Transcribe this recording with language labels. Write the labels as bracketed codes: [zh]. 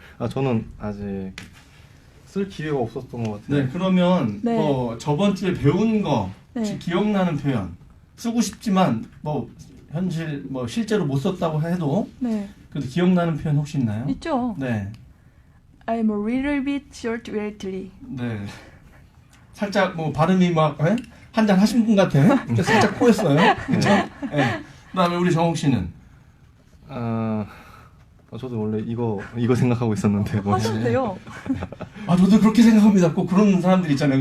[ko] 저는 아직 쓸 기회가 없었던 것 같아요. 네, 그러면 네. 뭐 저번 주에 배운 거 네. 혹시 기억나는 표현 쓰고 싶지만 뭐 실제로 못 썼다고 해도 네, 그래도 기억나는 표현 혹시 있나요? 있죠. 네, [en] I'm a little bit short lately. [ko] 네. 살짝 뭐 발음이 막 한잔 하신 분 같아. 살짝 꼬였어요. 그렇죠? 네. 그다음에 우리 정욱 씨는 저도 원래 이거 생각하고 있었는데 뭐. 하셨대요. 아 저도 그렇게 생각합니다. 꼭 그런 사람들 있잖아요.